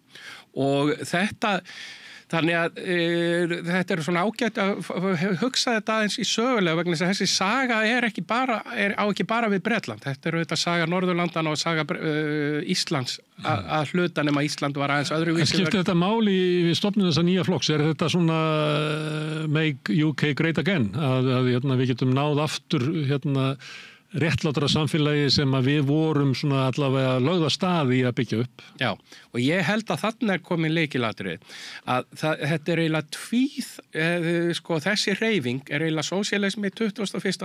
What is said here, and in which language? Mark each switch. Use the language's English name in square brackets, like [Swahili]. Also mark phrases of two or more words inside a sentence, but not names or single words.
[Icelandic] Og þannig að þetta er svona ágætt að hugsa þetta aðeins í sögulega, vegna þess að þessi saga á ekki bara við Bretland. Þetta er auðvitað saga Norðurlandana og saga Íslands að hluta, nema Ísland var aðeins öðruvísi. Skiptir þetta máli við stofnun þessa nýja flokks? Er þetta svona [English] make UK great again? [Icelandic] Að við getum náð aftur réttlátara samfélagi sem að við vorum svona allavega lögða stað í að byggja upp. Já, og ég held að þarna er komin lykilatriði að þetta er eiginlega þessi hreyfing er eiginlega sósíalismi 21.